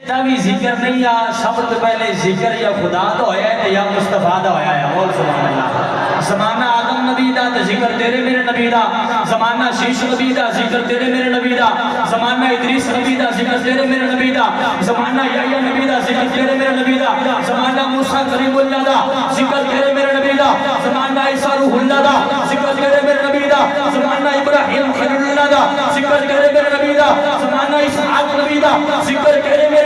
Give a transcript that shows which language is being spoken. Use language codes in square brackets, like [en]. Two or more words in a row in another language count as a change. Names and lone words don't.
[pa] بھی ذکر نہیں آ سب تو پہلے ذکر یا خدا دا ہویا ہے یا مصطفیٰ دا ہویا ہے اور سبحان اللہ زمانہ آدم نبی دا ذکر تیرے میرے نبی دا زمانہ شیش نبی دا ذکر تیرے میرے نبی دا زمانہ ادریس نبی دا ذکر تیرے میرے نبی دا زمانہ یحییٰ نبی دا ذکر تیرے میرے نبی دا زمانہ موسیٰ کلیم اللہ دا ذکر تیرے میرے نبی دا زمانہ عیسیٰ روح اللہ دا ذکر تیرے میرے نبی دا زمانہ ابراہیم خلیل اللہ دا ذکر تیرے میرے نبی دا زمانہ اسحاق نبی دا ذکر تیرے